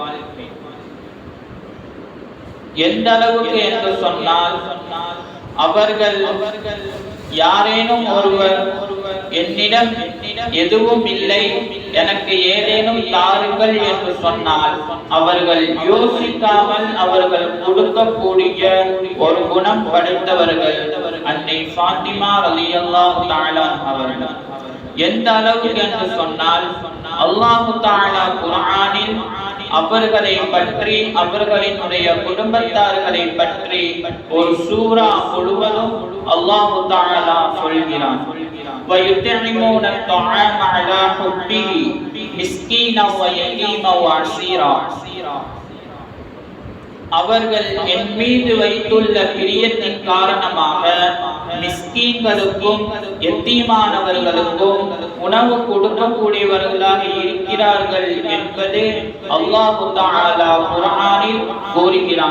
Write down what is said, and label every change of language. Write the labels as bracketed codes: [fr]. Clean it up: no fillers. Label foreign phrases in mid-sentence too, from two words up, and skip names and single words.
[ta] எந்த அளவுக்கு என்று சொன்னால், அவர்கள் யாரேனும் ஒருவர் என்னிடம் எதுவும் இல்லை, எனக்கு ஏதேனும் தாருங்கள் என்று சொன்னால் அவர்கள் யோசிக்காமல் அவர்கள் கொடுக்கக்கூடிய ஒரு குணம் படைத்தவர்கள் அன்னை ஃபாத்திமா [ar] رضي الله تعالى [ta] அவர்கள். எந்த அளவுக்கு என்று சொன்னால், [ar] الله تعالى [ta] குர்ஆனில் அவர்களை பற்றி, அவர்களினுடைய குடும்பத்தார்களை பற்றி ஒரு சூரா முழுவதும் [ar] الله تعالى [ta] சொல்கிறான். [ar] وَيُطْعِمُونَ الطَّعَامَ عَلَى حُبِّهِ مِسْكِينًا وَيَتِيمًا وَأَسِيرًا. [ta] அவர்கள் என் மீது வைத்துள்ள பிரியத்தின் காரணமாக மிஸ்கீன்களுக்கும் எத்தீமானவர்களுக்கும் உணவு கொடுக்கக்கூடியவர்களாக இருக்கிறார்கள் என்பது [ar] الله تعالى [ta] குர்ஆனில் கூறுகிறான்.